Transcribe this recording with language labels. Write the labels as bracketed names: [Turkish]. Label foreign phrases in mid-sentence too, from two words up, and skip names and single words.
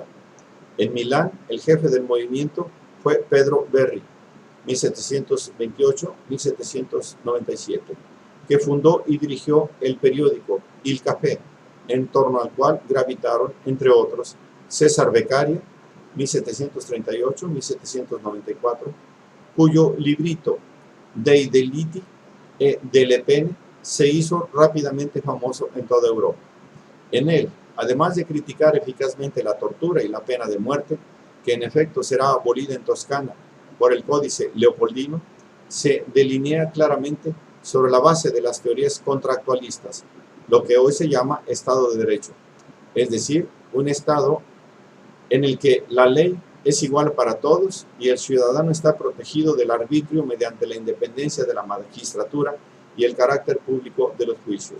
[Spanish] En Milán, el jefe del movimiento fue Pedro Berri, 1728-1797, que fundó y dirigió el periódico Il Café, en torno al cual gravitaron, entre otros, César Beccaria, 1738-1794, cuyo librito Dei deliti e delle pene se hizo rápidamente famoso en toda Europa. En él, además de criticar eficazmente la tortura y la pena de muerte, que en efecto será abolida en Toscana por el Códice Leopoldino, se delinea claramente sobre la base de las teorías contractualistas, lo que hoy se llama Estado de Derecho, es decir, un Estado en el que la ley es igual para todos y el ciudadano está protegido del arbitrio mediante la independencia de la magistratura y el carácter público de los juicios.